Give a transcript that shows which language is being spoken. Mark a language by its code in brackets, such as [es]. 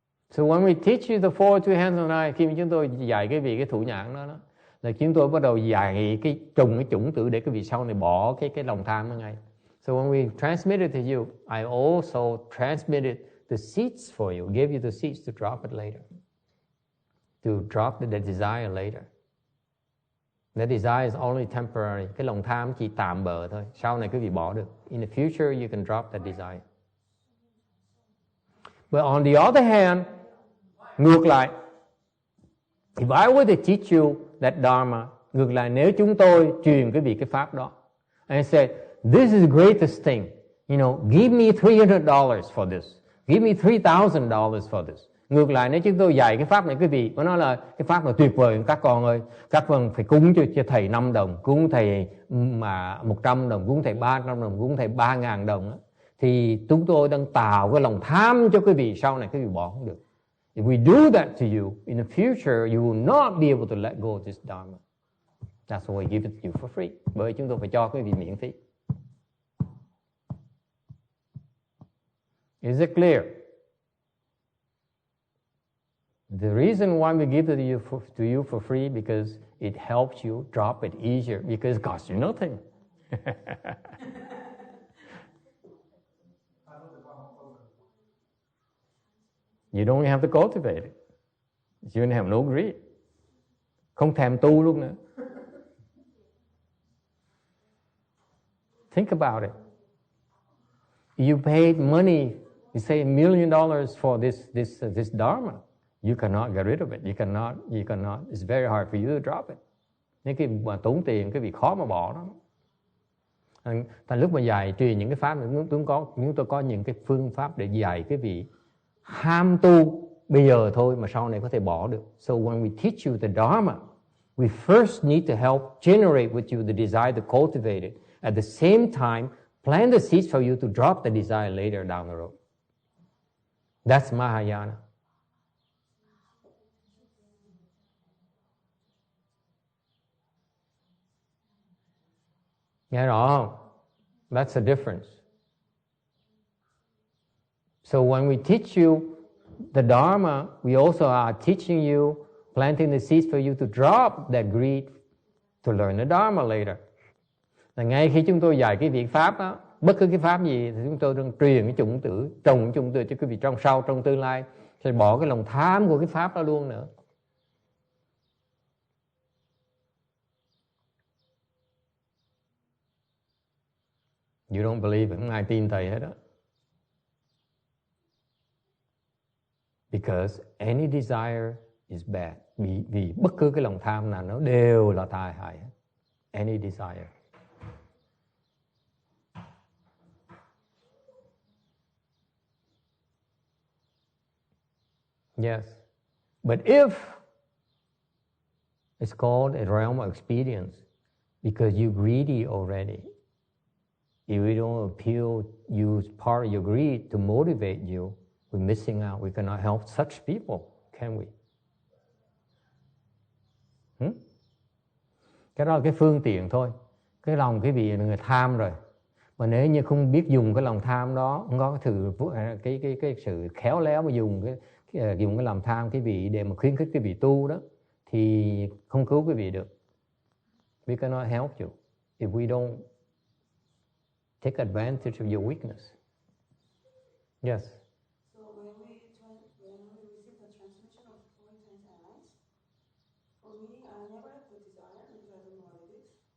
[en] So when we teach you the 42 hands and eyes, [vi] khi mà chúng tôi dạy cái vị cái thủ nhãn đó là chúng tôi bắt đầu dạy cái chủng tử để cái vị sau này bỏ cái lòng tham đó ngay. [en] So when we transmit it to you, I also transmitted the seeds for you, gave you the seeds to drop it later, to drop the desire later. The desire is only temporary. [vi] Cái lòng tham chỉ tạm bợ thôi. Sau này quý vị bỏ được. [en] In the future, you can drop that desire. But on the other hand, [vi] ngược lại, [en] if I were to teach you that Dharma, [vi] ngược lại nếu chúng tôi truyền quý vị cái pháp đó, [en] and I said, this is the greatest thing, give me $300 for this, give me $3,000 for this. [vi] Ngược lại nếu chúng tôi dạy cái pháp này quý vị, có nói là cái pháp là tuyệt vời các con ơi, các con phải cúng cho thầy 5 đồng, cúng thầy mà 100 đồng, cúng thầy 300 đồng, cúng thầy 3.000 đồng, thì chúng tôi đang tạo cái lòng tham cho quý vị, sau này quý vị bỏ không được. [en] If we do that to you, in the future, you will not be able to let go of this Dharma. That's why we give it to you for free. [vi] Bởi chúng tôi phải cho quý vị miễn phí. [en] Is it clear? The reason why we give it to you for free because it helps you drop it easier because it costs you nothing. You don't have to cultivate it. You don't have no greed. [vi] Không thèm tu luôn nữa. [en] Think about it. You paid money, you say $1 million for this Dharma. You cannot get rid of it. You cannot. It's very hard for you to drop it. [vi] Nếu cái mà tốn tiền, cái việc khó mà bỏ đó. Thành lúc mà dạy truyền những cái pháp này, chúng tôi có những cái phương pháp để dạy cái vị ham tu bây giờ thôi mà sau này có thể bỏ được. [en] So when we teach you the Dharma, we first need to help generate with you the desire to cultivate it. At the same time, plant the seeds for you to drop the desire later down the road. That's Mahayana. [vi] Nghe rõ không? [en] That's the difference. So when we teach you the Dharma, we also are teaching you, planting the seeds for you to drop that greed to learn the Dharma later. [vi] Là ngay khi chúng tôi dạy cái việc pháp đó, bất cứ cái pháp gì thì chúng tôi đang truyền cái chủng tử, trồng cái chủng tử cho quý vị trong tương lai sẽ bỏ cái lòng tham của cái pháp đó luôn nữa. [en] You don't believe it, [vi] không ai tin thầy hết đó. [en] Because any desire is bad. [vi] Vì bất cứ cái lòng tham nào nó đều là tai hại. [en] Any desire. Yes. But if it's called a realm of experience, because you're greedy already. If we don't use part of your greed to motivate you, we're missing out. We cannot help such people, can we? [vi] Cái đó là cái phương tiện thôi. Cái lòng quý vị là người tham rồi. Mà nếu như không biết dùng cái lòng tham đó, không có cái sự khéo léo mà dùng cái lòng tham quý vị để mà khuyến khích quý vị tu đó, thì không cứu quý vị được. [en] We cannot help you if we don't take advantage of your weakness. Yes. So when we receive the transmission of the four intense eyes, for me, I never have the desire because I don't know what it is.